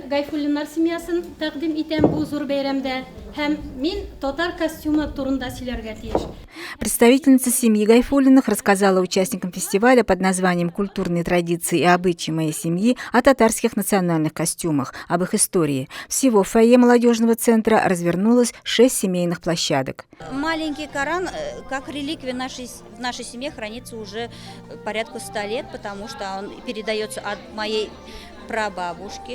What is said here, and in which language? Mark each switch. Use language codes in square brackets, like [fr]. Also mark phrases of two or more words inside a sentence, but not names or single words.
[tt] Гайфуллиннар семьясын тәкъдим итәм бу зур бәйрәмдә. Һәм мин татар костюмы турында сөйләргә тиеш. [ru] Представительница семьи Гайфуллиных рассказала участникам фестиваля под названием «Культурные традиции и обычаи моей семьи» о татарских национальных костюмах, об их истории. Всего в фойе молодежного центра развернулось 6 семейных площадок. Маленький Коран, как реликвия в нашей семье, хранится уже порядка 100 лет, потому что он передается от моей прабабушки.